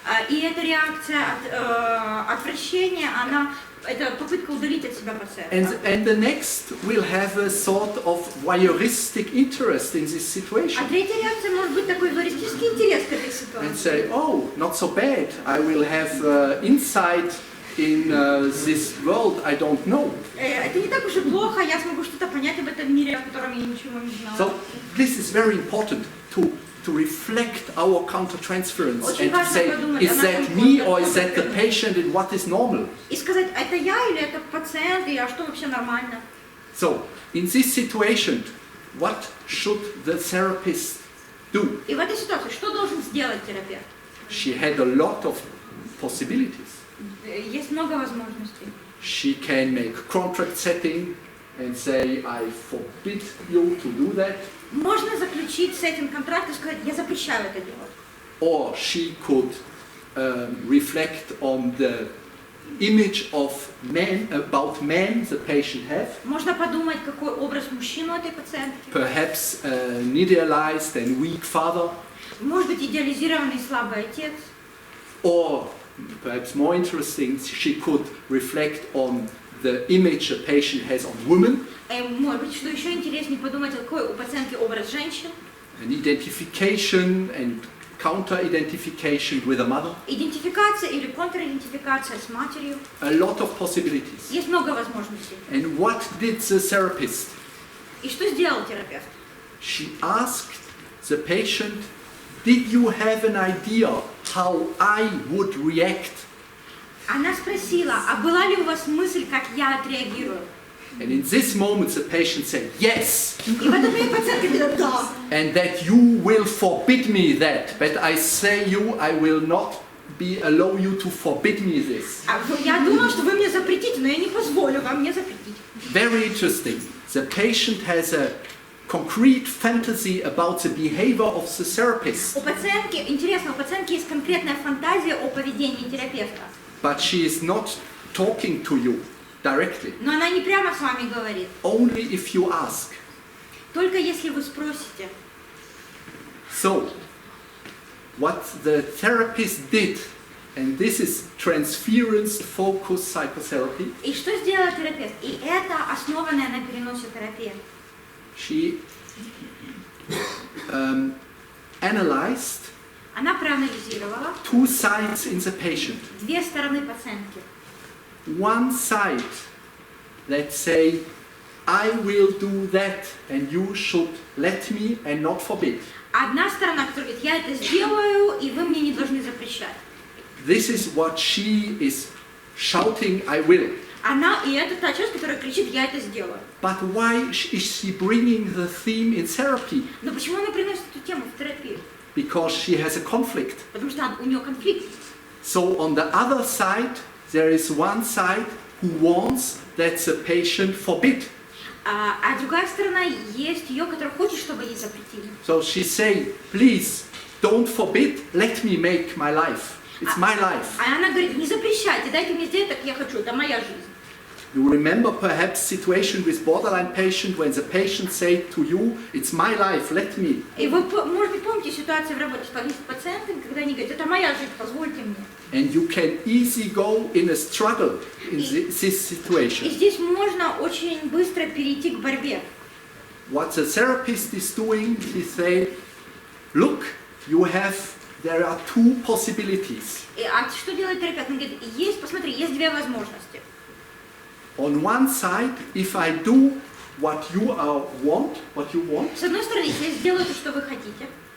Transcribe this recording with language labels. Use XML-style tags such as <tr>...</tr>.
<ru>И эта реакция отвращения, это попытка удалить от себя пациента.</ru> <en>And the next will have a sort of voyeuristic interest in this situation.</en> <ru>А третья реакция может быть такой вористический интерес к этой</ru> <en>And</en> <ru>ситуации.</ru> <en>say, not so bad. I will have insight in this world I don't know.</en> <ru>Это не так уж и плохо, я смогу что-то понять об этом мире, о котором я ничего не знала.</ru> <en>So this is very important to reflect our counter-transference and to say, is that me or is that the patient and what is normal?</en> <ru>И сказать, это я или это пациент, и что вообще нормально?</ru> <en>So, in this situation, what should the therapist do?</en> <ru>И в этой ситуации что должен сделать терапевт?</ru> <en>She had a lot of possibilities.</en> <ru>Есть много возможностей.</ru> <en>She can make contract setting and say, I forbid you to do that.</en> <ru>Можно заключить сеттинг контракта и сказать, я запрещаю это делать.</ru> <en>Or she could reflect on the image of men, about men the patient have.</en> <ru>Можно подумать, какой образ мужчины у этой пациентки.</ru> <en>Perhaps an idealized and weak father.</en> <ru>Может быть, идеализированный слабый отец.</ru> <en>Or, perhaps more interesting, she could reflect on the image a patient has on women.</en> <ru>Может быть, что еще интереснее, подумать, какой у пациентки образ женщин.</ru> <en>An identification and counter-identification with a mother.</en> <ru>Идентификация или контр-идентификация с матерью.</ru> <en>A lot of possibilities.</en> <ru>Есть много возможностей.</ru> <en>And what did the therapist?</en> <ru>И что сделал терапевт?</ru> <en>She asked the patient, did you have an idea how I would react?</en> <ru>Она спросила, а была ли у вас мысль, как я отреагирую?</ru> <en>And in this moment the patient said, yes.</en> <ru>И в этот момент пациентка говорит, да.</ru> <en>And that you will forbid me that. But I say you, I will not allow you to forbid me this.</en> <ru>Я думала, что вы мне запретите, но я не позволю вам мне запретить.</ru> <en>Very interesting. The patient has a concrete fantasy about the behavior of the therapist.</en> <ru>У пациентки, интересно, у пациентки есть конкретная фантазия о поведении терапевта.</ru> <en>But she is not talking to you directly.</en> <ru>Но она не прямо с вами говорит.</ru> <en>Only if you ask.</en> <ru>Только если вы спросите.</ru> <en>So, what the therapist did, and this is transference-focused psychotherapy.</en> <ru>И что сделала терапевт? И это основанная на переносе терапия.</ru> <en>She analyzed</en> <ru>Она проанализировала</ru> <en>two sides in the patient.</en> <ru>две стороны пациентки.</ru> <en>One side that say, I will do that and you should let me and not forbid.</en> <ru>Одна сторона, которая говорит, я это сделаю, и вы мне не должны запрещать.</ru> <en>This is what she is shouting, I will.</en> <ru>Она, и это та часть, которая кричит, я это сделаю.</ru> <en>But why is she bringing the theme in therapy?</en> <ru>Но почему она приносит эту тему в терапию?</ru> <en>Because she has a conflict.</en> <ru>Потому что у нее конфликт.</ru> <en>So on the other side, there is one side who wants that the patient forbid.</en> <ru>А другая сторона есть ее, которая хочет, чтобы ей запретили.</ru> <en>So she say, please, don't forbid, let me make my life. It's my life.</en> <ru>А она говорит, не запрещайте, дайте мне сделать, как я хочу, это моя жизнь.</ru> <en>You remember perhaps situation with borderline patient when the patient say to you, it's my life, let me.</en> <ru>И вы, может быть, помните ситуацию в работе с пациентами, когда они говорят, это моя жизнь, позвольте мне.</ru> <en>And you can easily go in a struggle in this</en> <ru>И</ru> <en>situation.</en> <ru>здесь можно очень быстро перейти к борьбе.</ru> <en>What the therapist is doing, he say, look, there are two possibilities.</en> <ru>А что делает терапевт? Он говорит, посмотри, есть две возможности.</ru> <en>On one side, if I do what you want,</en> <ru>С одной стороны, если я сделаю то, что вы хотите,</ru>